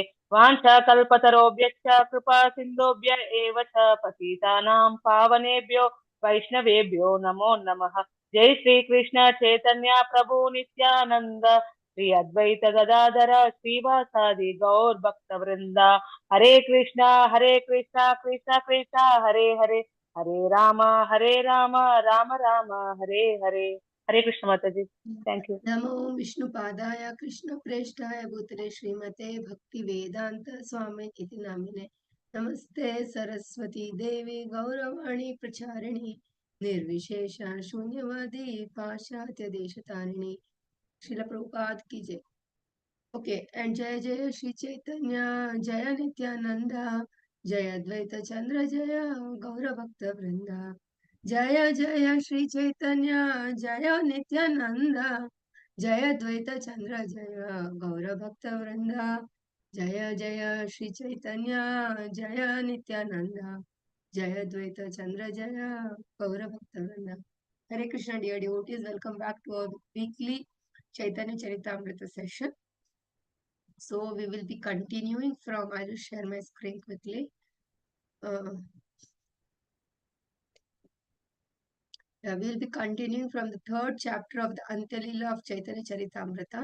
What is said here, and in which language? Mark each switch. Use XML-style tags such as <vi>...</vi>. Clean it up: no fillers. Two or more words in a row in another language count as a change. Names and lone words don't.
<sa>वाञ्छाकल्पतरोभ्यश्च कृपा सिन्धुभ्य एव च पतितानां पावनेभ्यो वैष्णवेभ्यो नमो नमः। जय श्रीकृष्ण चैतन्य प्रभु नित्यानन्द श्री अद्वैत गदाधर श्रीवासादि गौर भक्त वृंदा। हरे कृष्णा कृष्णा कृष्णा हरे हरे, हरे राम राम राम हरे हरे।</sa> <hi>हरे कृष्ण माता जी,</hi> <en>thank you.</en> <sa>नमो विष्णुपादाय कृष्णप्रेष्ठाय भूतले श्रीमते भक्तिवेदान्त स्वामी इति नामिने। नमस्ते सरस्वती देवी गौरवाणी प्रचारिणी निर्विशेष शून्यवादी पाश्चात्य देशतारिणी।</sa> <hi>श्रील प्रभुपाद की जय।</hi> <en>okay, and</en> <hi>जय जय श्री चैतन्य, जय नित्यानंद, जय अद्वैत चंद्र, जय गौर भक्त वृंदा। जय जय श्री चैतन्य, जय नित्यानंद, जय अद्वैत चंद्र, जय गौर भक्त वृंदा। जय जय श्री चैतन्य, जय नित्यानंद, जय अद्वैत चंद्र, जय गौर भक्त वृंदा।</hi> <sa>हरे कृष्ण</sa> <en>dear devotees, welcome back to our weekly Chaitanya Charitamrita session. So we will be continuing from, I will share my screen quickly. We will be continuing from the third chapter of the Antya Lila of Chaitanya Charitamrita.</en>